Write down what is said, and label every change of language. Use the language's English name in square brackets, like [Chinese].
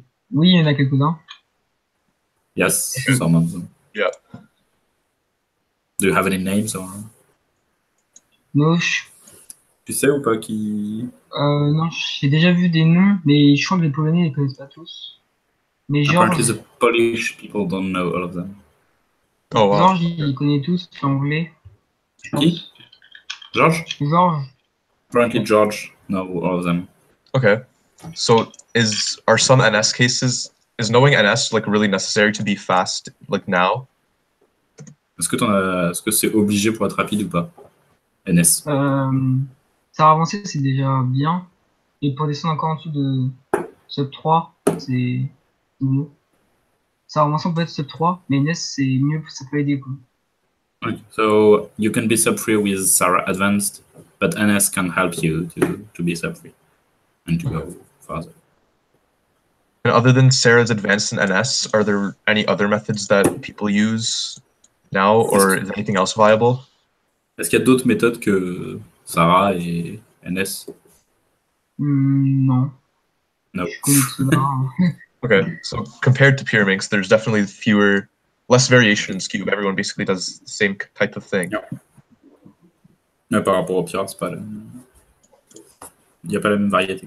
[French] Oui, il y en a quelques-uns. [English] Yes, some of them. Yeah. Do you have any names or? Noche. [French] Tu sais ou pas qui? Non, j'ai déjà vu des noms, mais je crois que les Polonais ne les connaissent pas tous. Mais [English] Apparently [French] Georges, [English] the Polish people don't know all of them. Oh wow. [French] Georges, il les connaît tous, c'est anglais. Je pense. Qui? George? Georges. [English] Apparently George know all of them. Okay. So are some NS cases, is knowing NS like really necessary to be fast like now? [French] Est-ce que c'est obligé pour être rapide ou pas? NS. Ça avancer, c'est déjà bien. Et pour descendre encore en dessous de sub 3, c'est mieux. Ça avancer, on peut être sub 3, mais NS, c'est mieux, ça peut aider. Quoi. [English] Okay. So you can be sub 3 with Sarah Advanced, but NS can help you to be sub 3 and to go faster. And other than Sarah's advanced in NS, are there any other methods that people use now, or is anything else viable? [French] Est-ce qu'il y a d'autres méthodes que Sarah et NS? Non. [English] No. [French] Je connais cela. [English] Okay, so compared to Pyraminx, there's definitely less variation in Skewb. Everyone basically does the same type of thing. Yeah. [French] Mais par rapport au Pyr, c'est pas il n'y a pas la même variété.